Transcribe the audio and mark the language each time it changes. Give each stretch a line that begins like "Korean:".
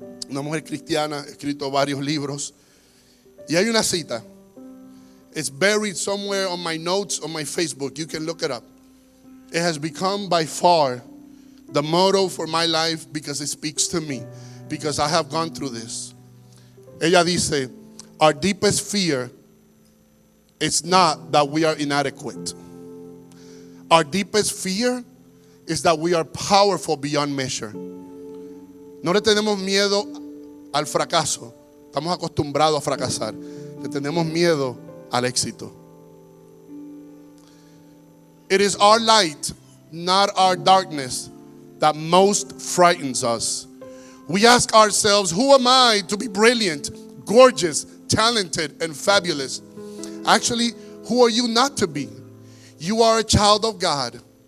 Spanish: Una mujer cristiana, ha escrito varios libros. Y hay una cita.
English: It's buried somewhere on my notes on my Facebook. You can look it up. It has become by far the motto for my life because it speaks to me, because I have gone through this.
Spanish: Ella dice,
English: our deepest fear is not that we are inadequate. Our deepest fear is that we are powerful beyond measure.
Spanish: No le tenemos miedo al fracaso. Estamos acostumbrados a fracasar. Le tenemos miedo al éxito.
English: It is our light, not our darkness, that most frightens us. We ask ourselves, who am I to be brilliant, gorgeous, talented, and fabulous? Actually, who are you not to be? You are a child of God.